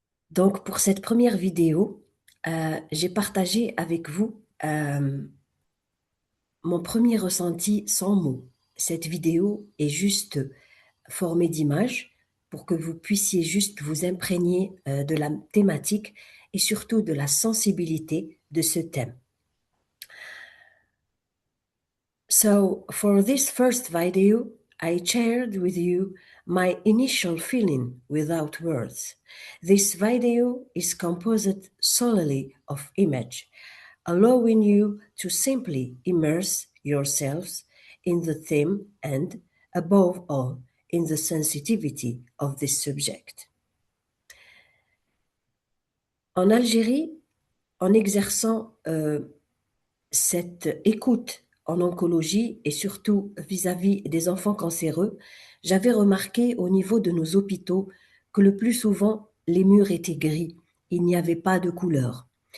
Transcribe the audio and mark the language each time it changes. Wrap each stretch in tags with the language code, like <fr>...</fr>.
<fr>Donc, pour cette première vidéo, j'ai partagé avec vous mon premier ressenti sans mots. Cette vidéo est juste formée d'images pour que vous puissiez juste vous imprégner de la thématique et surtout de la sensibilité de ce thème.</fr> <en>So, for this first video, I shared with you my initial feeling without words. This video is composed solely of image, allowing you to simply immerse yourselves in the theme and, above all, in the sensitivity of this subject.</en> <fr>En Algérie, en exerçant cette écoute en oncologie et surtout vis-à-vis des enfants cancéreux, j'avais remarqué au niveau de nos hôpitaux que le plus souvent, les murs étaient gris, il n'y avait pas de couleur.</fr>